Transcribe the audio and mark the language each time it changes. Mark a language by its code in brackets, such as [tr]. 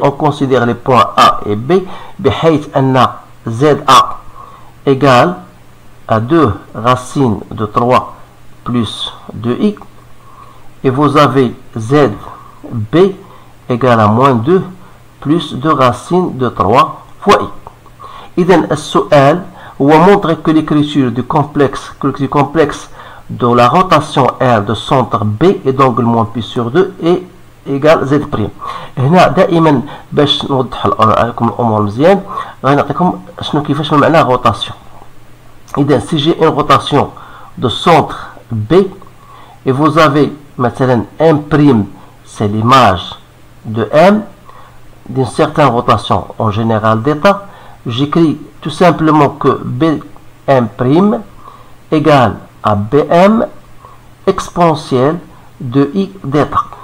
[fr] On considère les points A et B [ar] بحيث أن [fr] ZA égale à 2 racines de 3 plus 2i et vous avez ZB égale à moins 2 plus 2 racines de 3 fois i. [ar] إذن السؤال هو [fr] montrer que l'écriture du complexe de la rotation R de centre B et d'angle moins pi sur 2 est égal Z'. [ar] هنا دائما باش نوضح لكم الامور مزيان غنعطيكم شنو كيفاش معنى rotation. [fr] إذا si j'ai une rotation de centre B et vous avez مثلا M', c'est l'image de M d'une certaine rotation en général d'état, j'écris tout simplement que Bm' égale à Bm exponentielle de I d'état.